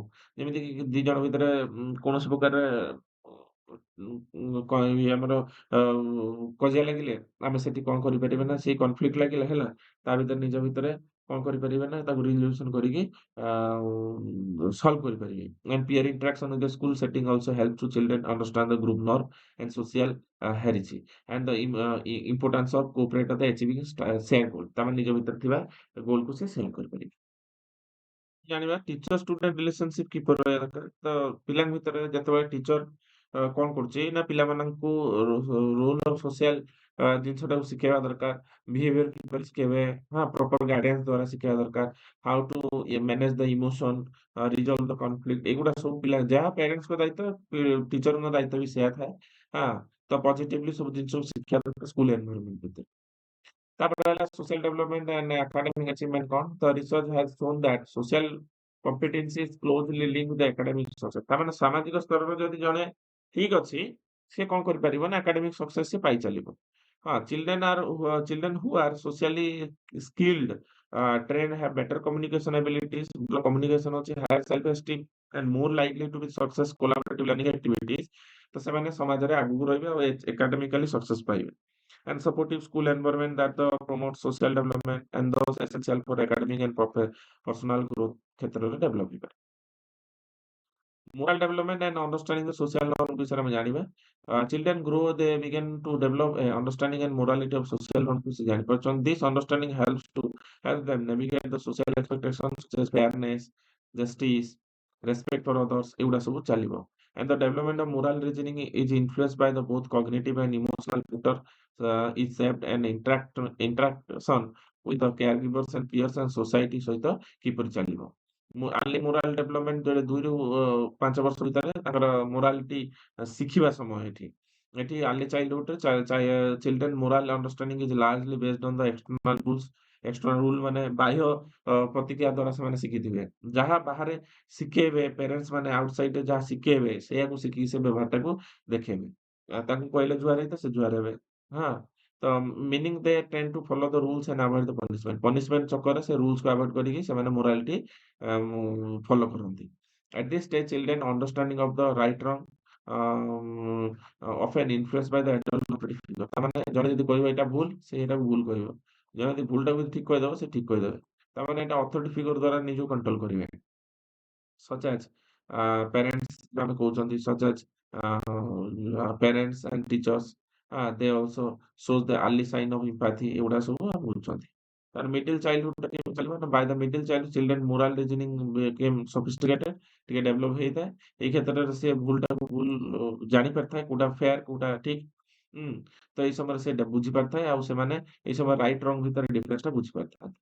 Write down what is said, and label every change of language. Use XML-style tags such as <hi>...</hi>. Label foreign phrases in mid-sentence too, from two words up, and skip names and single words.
<or>ଯେମିତିକି ଦି ଜଣ ଭିତରେ କୌଣସି ପ୍ରକାରରେ ଇଏ ଆମର ଅ କଜିଆ ଲାଗିଲେ ଆମେ ସେଠି କଣ କରିପାରିବା ନା ସେଇ କନଫ୍ଲିକ୍ଟ ଲାଗିଲା ହେଲା, ତା ଭିତରେ ନିଜ ଭିତରେ କଣ କରିପାରିବେ ନା ତାକୁ ରିଜଲ୍ୟୁସନ କରିକି ସଲ୍ଭ କରିପାରିବେ।</or> <en>And peer interaction in the school setting also helps to children understand the group norm and social hierarchy and the importance of cooperate the achieving shared goal।</en> <or>ତାମାନେ ନିଜ ଭିତରେ ଥିବା ଗୋଲକୁ ସେ ସେଣ୍ଡ କରିପାରିବେ। ଜାଣିବା</or> <en>teacher student relationship</en> <or>କିପରି ରହିବା ଦରକାର। ତ ପିଲାଙ୍କ ଭିତରେ ଯେତେବେଳେ ଟିଚର କଣ କରୁଛି ନା ପିଲାମାନଙ୍କୁ</or> <en>role of social</en> <or>ଜିନିଷଟାକୁ ଶିଖେଇବା ଦରକାର। ବିହେଭିୟର କିପରି ଶିଖେଇବେ, ହଁ</or> <en>proper guidance</en> <or>ଦ୍ୱାରା ଶିଖେଇବା ଦରକାର।</or> <en>how to manage the emotion, resolve the conflict,</en> <or>ଏଗୁଡା ସବୁ ପିଲା ଯାହା ପ୍ୟାରେଣ୍ଟସଙ୍କ ଦାୟିତ୍ୱ ଟିଚରଙ୍କ ଦାୟିତ୍ୱ ବି ସେୟା ଥାଏ। ହଁ ତ ପଜିଟିଭଲି ସବୁ ଜିନିଷକୁ ଶିଖିବା ଦରକାର</or> <en>school environment</en> <or>ଭିତରେ। ତାପରେ ରହିଲା</or> <en>social development and academic achievement କଣ? The research has shown that social competency is closely linked with the academic success।</en> <or>ତାମାନେ ସାମାଜିକ ସ୍ତରରେ ଯଦି ଜଣେ ଠିକ ଅଛି, ସେ କଣ କରିପାରିବ ନା</or> <en>academic success</en> <or>ସେ ପାଇଚାଲିବ। ହଁ,</or> <en>children who are socially skilled, trained, have better communication abilities, ଭଲ communication ଅଛି, higher self esteem and more likely to be success collaborative learning activities।</en> <or>ତ ସେମାନେ ସମାଜରେ ଆଗକୁ ରହିବେ ଆଉ</or> <en>academically success</en> <or>ପାଇବେ।</or> <en>And supportive school environment that promotes social development and those essential for academic and personal growth କ୍ଷେତ୍ରରେ develop ହେଇପାରେ। Moral development and understanding the social norm</en> <or>ବିଷୟରେ ଆମେ ଜାଣିବା।</or> <en>Children grow, they begin to develop a understanding and morality of social norms</en> <or>କୁ ସେ ଜାଣିପାରୁଛନ୍ତି।</or> <en>This understanding help them navigate the social expectations such as fairness, justice, respect for others</en> <or>ଏଗୁଡା ସବୁ ଚାଲିବ।</or> <en>And the development of moral reasoning is influenced by the both cognitive and emotional factor, is shaped and interaction with the caregivers and peers and society</en> <or>ସହିତ କିପରି ଚାଲିବ।</or> <en>early moral development</en> <or>ଯେତେବେଳେ 2ରୁ 5 ବର୍ଷ ଭିତରେ ତାଙ୍କର ମୋରାଲିଟି ଶିଖିବା ସମୟ ଏଠି।</or> <en>ଏଠି early childhood children moral understanding is largely based on the external rules. external rule</en> <or>ମାନେ ବାହ୍ୟ ପ୍ରତିକ୍ରିୟା ଦ୍ୱାରା ସେମାନେ ଶିଖିଥିବେ। ଯାହା ବାହାରେ ଶିଖେଇବେ ପ୍ୟାରେଣ୍ଟସ ମାନେ ଆଉଟସାଇଡରେ ଯାହା ଶିଖେଇବେ ସେଇଆକୁ ଶିଖିକି ସେ ବ୍ୟବହାରଟାକୁ ଦେଖେଇବେ। ତାଙ୍କୁ କହିଲେ ଜୁହାର ହେଇତ ସେ ଜୁହାର ହେବେ। ହଁ, ତ</or> <en>meaning they tend to follow the rules and avoid the punishment.</en> <or>ପନିଶମେଣ୍ଟ ଚକ୍କରରେ ସେ ରୁଲ୍ସକୁ ଆଭଏଡ କରିକି ସେମାନେ</or> <en>morality follow</en> <or>କରନ୍ତି।</or> <en>At this stage, children understanding of the right wrong often influenced by the authority figure।</en> <or>ତାମାନେ ଜଣେ ଯଦି କହିବ ଏଇଟା ଭୁଲ, ସେ ଏଇଟାକୁ ଭୁଲ କହିବ। ଜଣେ ଯଦି ଭୁଲଟାକୁ ଯଦି ଠିକ କହିଦବ, ସେ ଠିକ କହିଦେବେ। ତାମାନେ ଏଇଟା</or> <en>authority figure</en> <or>ଦ୍ୱାରା ନିଜକୁ କଣ୍ଟ୍ରୋଲ କରିବେ।</or> <en>such as parents</en> <or>ଆମେ କହୁଛନ୍ତି</or> <en>such as parents and teachers, they also shows the early sign of empathy</en> <or>ଏଗୁଡା ସବୁ ଆମେ ବୁଝୁଛନ୍ତି।</or> <en>ତାର middle childhood</en> <or>କେମିତି ଚାଲିବ ନା</or> <en>by the middle child children moral reasoning became sophisticated,</en> <or>ଟିକେ ଡେଭଲପ ହେଇଥାଏ। ଏଇ କ୍ଷେତ୍ରରେ ସେ ଭୁଲଟାକୁ ଭୁଲ ଜାଣିପାରିଥାଏ କୋଉଟା ଫେୟାର କୋଉଟା ଠିକ। ହୁଁ, ତ ଏଇ ସମୟରେ ସେ ବୁଝିପାରିଥାଏ ଆଉ ସେମାନେ ଏଇ ସମୟରେ</or> <en>right wrong</en> <or>ଭିତରେ ଡିଫରେନ୍ସଟା ବୁଝିପାରିଥାନ୍ତି।</or>